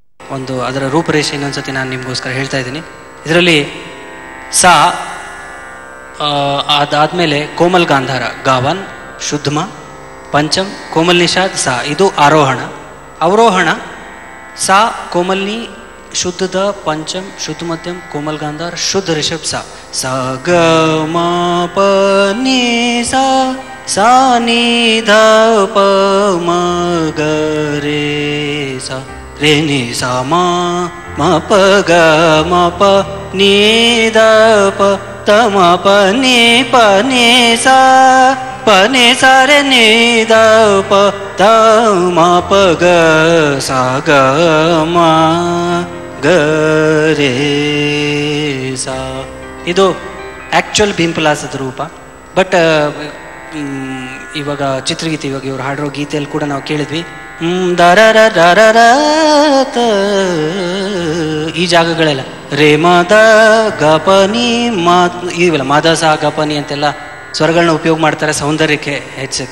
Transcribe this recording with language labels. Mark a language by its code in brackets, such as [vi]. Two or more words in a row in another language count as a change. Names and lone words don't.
[kn] ಒಂದು ಅದರ ರೂಪರೇಷೆ ಇನ್ನೊಂದ್ಸತಿ ನಾನು ನಿಮಗೋಸ್ಕರ ಹೇಳ್ತಾ ಇದ್ದೀನಿ. ಇದರಲ್ಲಿ ಸಾ, ಅದಾದಮೇಲೆ ಕೋಮಲ್ ಗಾಂಧಾರ ಗಾವನ್, ಶುದ್ಧಮ, ಪಂಚಮ್ ಕೋಮಲ್ ನಿಷಾದ್ ಸಾ, ಇದು ಆರೋಹಣ. ಅವರೋಹಣ ಸಾ ಕೋಮಲ್ನಿ, ಶುದ್ಧದ, ಪಂಚಮ್ ಶುದ್ಧ ಮಧ್ಯಮ್, ಕೋಮಲ್ ಗಾಂಧಾರ್, ಶುದ್ಧ ರಿಷಭ್ ಸಾ. ಸ ಗ ಮ ಪ ನಿ ಸಾ, ಸಾ ನಿ ಧ ಪ ಮ ಗ ರೇ ಸಾ, ರೇ ನಿ ಸಾ ಮ ಮ ಪ ಗ ಮ ಪ ನಿ ದ ಪ ತ ಮ ಪ ನಿ ಪ ನಿ ಸಾ, ಪ ನಿ ಸಾ ರೇ ನಿ ದ ಪ ತ ಮ ಪ ಗ ಸಾ ಗ ಮ ಗ ರೇ ಸಾ. ಇದು ಆ್ಯಕ್ಚುಯಲ್ ಭೀಂಪಲಾಸದ ರೂಪ. ಬಟ್ ಇವಾಗ ಚಿತ್ರಗೀತೆ, ಇವಾಗ ಇವ್ರು ಹಾಡಿರೋ ಗೀತೆಯಲ್ಲಿ ಕೂಡ ನಾವು ಕೇಳಿದ್ವಿ ದರರ ದರರ ತ, ಈ ಜಾಗಗಳೆಲ್ಲ ರೇ ಮದ ಗಪನಿ ಮಾ, ಇವೆಲ್ಲ ಮದ ಸಾ ಗಪನಿ ಅಂತೆಲ್ಲ ಸ್ವರಗಳನ್ನ ಉಪಯೋಗ ಮಾಡ್ತಾರೆ ಸೌಂದರ್ಯಕ್ಕೆ ಹೆಚ್ಚಕ್ಕೆ.